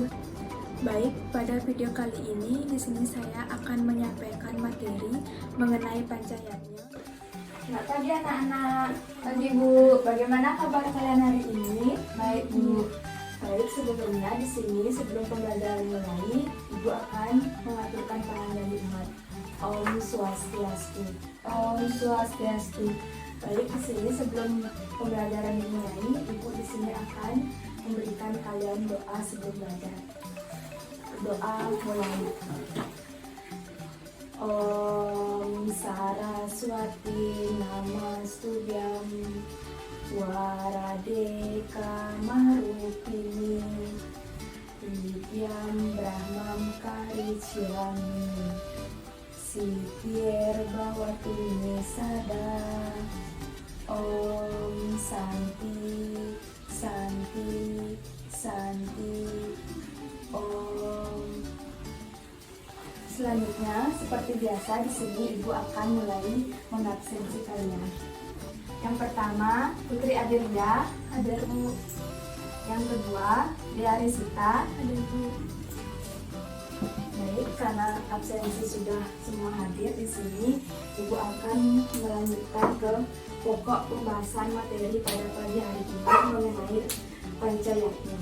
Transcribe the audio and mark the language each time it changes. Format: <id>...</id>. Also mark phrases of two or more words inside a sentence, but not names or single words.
<id>Baik, pada video kali ini di sini saya akan menyampaikan materi mengenai Panchayatnya. Selamat pagi anak-anak. Pagi Bu, bagaimana kabar kalian hari ini? Baik Bu. Baik, sebelumnya di sini sebelum pembelajaran mulai, Ibu akan mengaturkan pandangan umat.</id> <sa>Om Swastiastu. Om Swastiastu.</sa> <id>Baik, di sini sebelum pembelajaran dimulai, Ibu di sini akan memberikan kalian doa sebelum belajar. Doa mulai.</id> <sa>Om Saraswati Namastubyam Waradeka Marupini Vidyam Brahmam Karicirami Sitir Bhawatu Nisada. Om Santi Santi Santi Om.</sa> <id>Selanjutnya, seperti biasa di sini Ibu akan mulai mengabsensi kalian. Yang pertama, Putri Adirya, hadir Bu. Yang kedua, Dea Risita, hadir Bu. Baik, karena absensi sudah semua hadir di sini, Ibu akan melanjutkan ke pokok pembahasan materi pada pagi hari ini mengenai Panchayatnya.</id>